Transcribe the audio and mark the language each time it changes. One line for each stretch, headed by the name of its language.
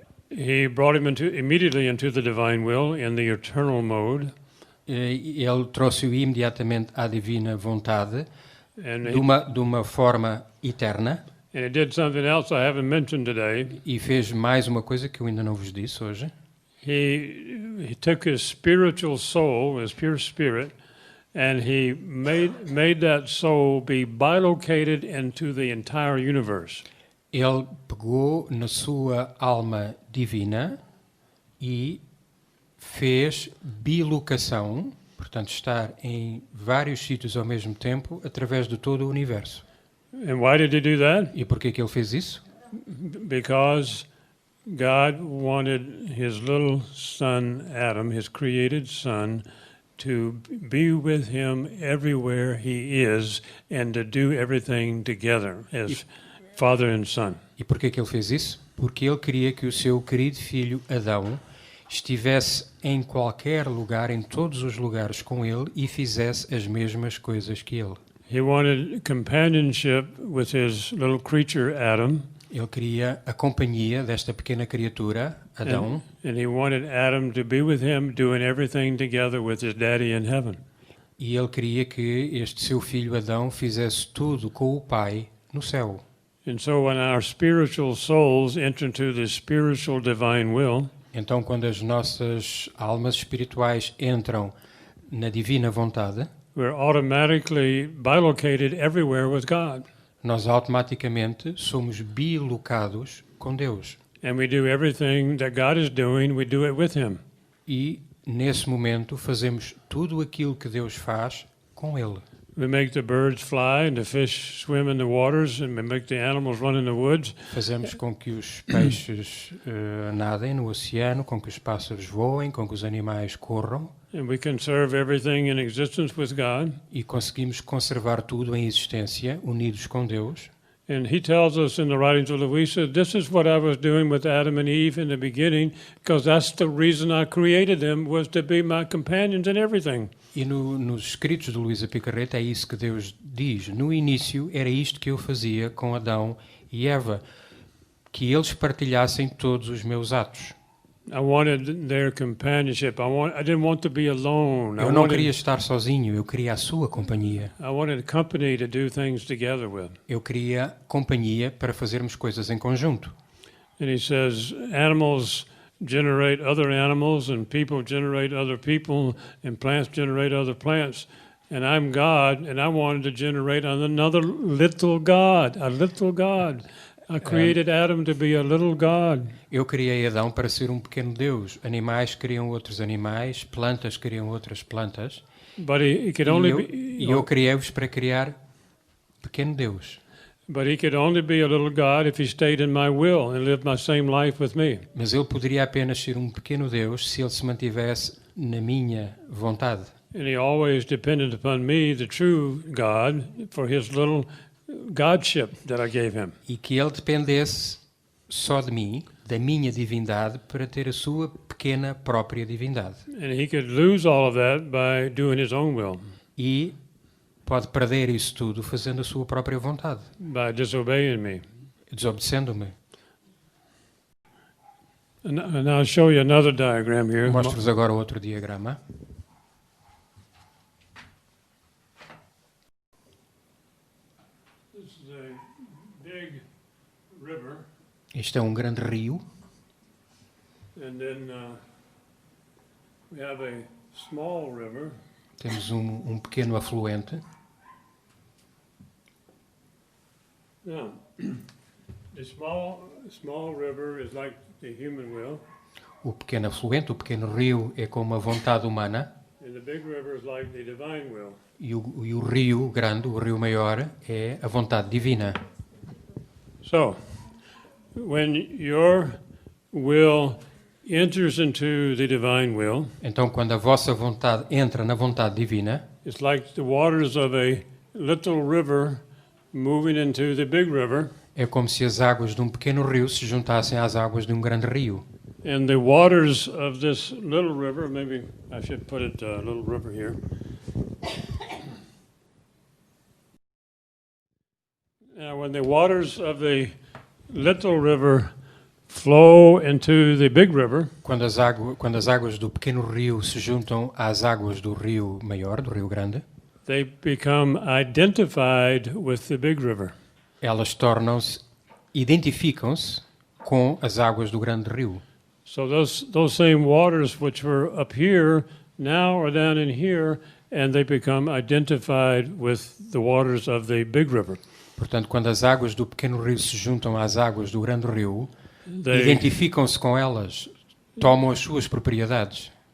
English: He brought him immediately into the divine will in the eternal mode,
Portuguese: ele trouxe-o imediatamente à divina vontade
English: and
Portuguese: de uma forma eterna
English: he did something else I haven't mentioned today.
Portuguese: e fez mais uma coisa que eu ainda não vos disse hoje.
English: He took his spiritual soul, his pure spirit, and he made that soul be bilocated into the entire universe.
Portuguese: Ele pegou na sua alma divina e fez bilocação, portanto, estar em vários sítios ao mesmo tempo, através de todo o universo.
English: And why did he do that?
Portuguese: E por que ele fez isso?
English: Because God wanted his little son, Adam, his created son, to be with him everywhere he is and to do everything together as father and son.
Portuguese: E por que ele fez isso? Porque ele queria que o seu querido filho Adão estivesse em qualquer lugar, em todos os lugares com ele e fizesse as mesmas coisas que ele.
English: He wanted companionship with his little creature, Adam.
Portuguese: Ele queria a companhia desta pequena criatura, Adão,
English: And he wanted Adam to be with him, doing everything together with his daddy in heaven.
Portuguese: e ele queria que este seu filho Adão fizesse tudo com o Pai no céu.
English: And so when our spiritual souls enter into the spiritual divine will,
Portuguese: Então, quando as nossas almas espirituais entram na divina vontade,
English: we're automatically bilocated everywhere with God.
Portuguese: nós automaticamente somos bilocados com Deus.
English: And we do everything that God is doing, we do it with him.
Portuguese: E, nesse momento, fazemos tudo aquilo que Deus faz com Ele.
English: We make the birds fly and the fish swim in the waters and we make the animals run in the woods.
Portuguese: Fazemos com que os peixes nadem no oceano, com que os pássaros voem, com que os animais corram,
English: And we conserve everything in existence with God.
Portuguese: e conseguimos conservar tudo em existência, unidos com Deus.
English: And he tells us in the writings of Louisa, this is what I was doing with Adam and Eve in the beginning, because that's the reason I created them, was to be my companions in everything.
Portuguese: E nos escritos de Luísa Picarreta é isso que Deus diz. No início era isto que eu fazia com Adão e Eva, que eles partilhassem todos os meus atos.
English: I wanted their companionship. I didn't want to be alone.
Portuguese: Eu não queria estar sozinho, eu queria a sua companhia.
English: I wanted company to do things together with.
Portuguese: Eu queria companhia para fazermos coisas em conjunto.
English: And he says, animals generate other animals, and people generate other people, and plants generate other plants. And I'm God, and I wanted to generate another little God, a little God. I created Adam to be a little God.
Portuguese: Eu criei Adão para ser um pequeno Deus. Animais criam outros animais, plantas criam outras plantas.
English: But he could only
Portuguese: E eu criei-vos para criar pequeno Deus.
English: But he could only be a little God if he stayed in my will and lived my same life with me.
Portuguese: Mas ele poderia apenas ser um pequeno Deus se ele se mantivesse na minha vontade.
English: And he always depended upon me, the true God, for his little godship that I gave him.
Portuguese: E que ele dependesse só de mim, da minha divindade, para ter a sua pequena própria divindade.
English: And he could lose all of that by doing his own will,
Portuguese: E pode perder isso tudo fazendo a sua própria vontade,
English: by disobeying me.
Portuguese: desobedecendo-me.
English: And I'll show you another diagram here.
Portuguese: Mostro-vos agora outro diagrama.
English: This is a big river,
Portuguese: Este é um grande rio.
English: and then we have a small river.
Portuguese: Temos um pequeno afluente.
English: Now, the small river is like the human will,
Portuguese: O pequeno afluente, o pequeno rio, é como a vontade humana.
English: and the big river is like the divine will.
Portuguese: E o rio grande, o rio maior, é a vontade divina.
English: So, when your will enters into the divine will,
Portuguese: Então, quando a vossa vontade entra na vontade divina,
English: it's like the waters of a little river moving into the big river,
Portuguese: é como se as águas de um pequeno rio se juntassem às águas de um grande rio.
English: and the waters of this little river, maybe I should put it little river here. Now, when the waters of the little river flow into the big river,
Portuguese: Quando as águas do pequeno rio se juntam às águas do rio maior, do rio grande,
English: they become identified with the big river.
Portuguese: elas identificam-se com as águas do grande rio.
English: So those same waters which were up here now are down in here, and they become identified with the waters of the big river.
Portuguese: Portanto, quando as águas do pequeno rio se juntam às águas do grande rio,
English: They,
Portuguese: identificam-se com elas, tomam as suas propriedades.